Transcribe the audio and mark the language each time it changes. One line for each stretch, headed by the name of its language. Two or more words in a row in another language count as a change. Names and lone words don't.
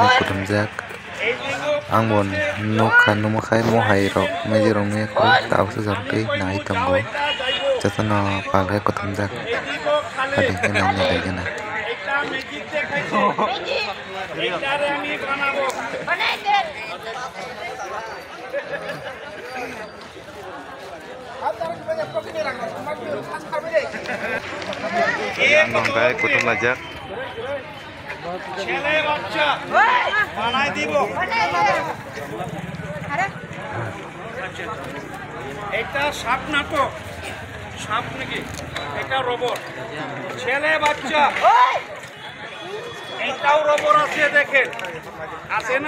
Kok Borok: kutung jak angbon nokhan numakhai mohai rok meji rong me ko taw se jortei nai tambo jatano pagai kutung jak ade kena nai kena bangkai kutung lajak
Bangla: ছেলে বাচ্চা বানাই দিব এটা সাপ নাটক সাপ নাকি এটা রবট ছেলে বাচ্চা এটাও রবট আছে দেখেন আছে না